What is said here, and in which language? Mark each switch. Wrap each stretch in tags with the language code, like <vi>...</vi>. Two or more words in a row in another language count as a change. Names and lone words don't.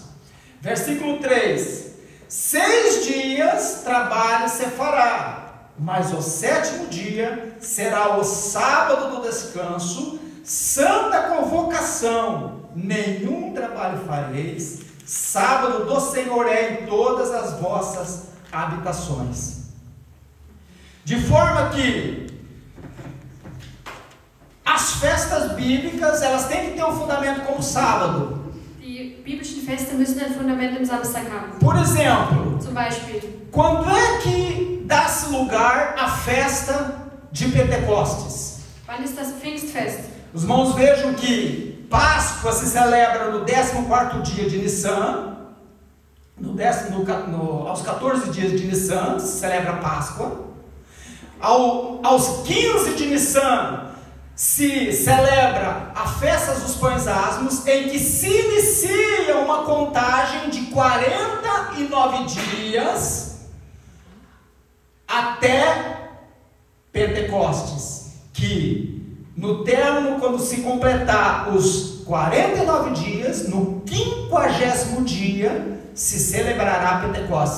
<pt>Versículo 3: 6 dias trabalho se fará, mas o 7º dia será o sábado do descanso, santa convocação, nenhum trabalho fareis, sábado do Senhor é em todas as vossas habitações. De forma que as festas bíblicas, elas têm que ter um fundamento como sábado.</pt> <de>Die biblischen Feste müssen ein Fundament im Samstag haben.</de> <pt>Por exemplo,</pt> <de>Zum Beispiel,</de> <pt>quando é que dá-se lugar à festa de Pentecostes?</pt> <de>wann ist das Pfingstfest?</de> <pt>Os irmãos vejam que Páscoa se celebra no 14º dia de Nissan. Aos 14 dias de Nissan se celebra a Páscoa. Aos 15 de Nissan se celebra a festa dos pães asmos, em que se inicia uma contagem de 49 dias até Pentecostes, que no término, quando se completar os 49 dias, no 50º dia, se celebrará Pentecostes.</pt>